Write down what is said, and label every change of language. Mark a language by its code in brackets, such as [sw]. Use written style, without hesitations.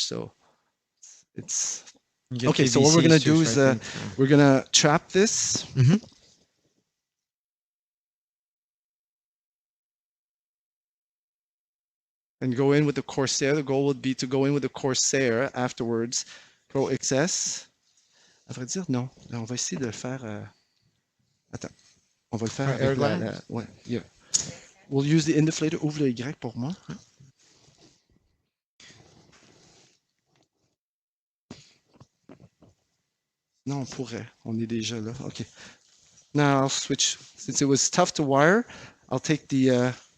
[en] So it's okay. So what we're gonna do is we're gonna trap this. Mm-hmm. And go in with the Corsair. The goal would be to go in with the Corsair afterwards. [fr] Pro XS. À vrai dire, non. Là, on va essayer de le faire. Attends. On va le faire avec ouais, yeah. [en] We'll use the indiflator. [fr] Ouvre le Y pour moi. Non, on pourrait. On est déjà là. Okay. [en] Now I'll switch. Since it was tough to wire, I'll take the.